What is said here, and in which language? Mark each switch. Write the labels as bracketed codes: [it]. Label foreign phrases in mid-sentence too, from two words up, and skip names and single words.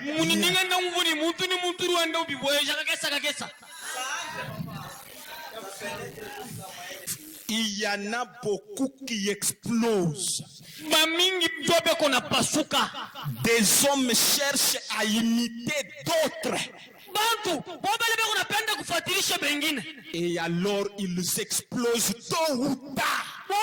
[lua] Mumuni ninga na mvuni muntu ruanda ubibweja kakesa. [fr] Il y en a beaucoup qui explosent. Des hommes cherchent à imiter d'autres. Et alors ils explosent tôt ou tard.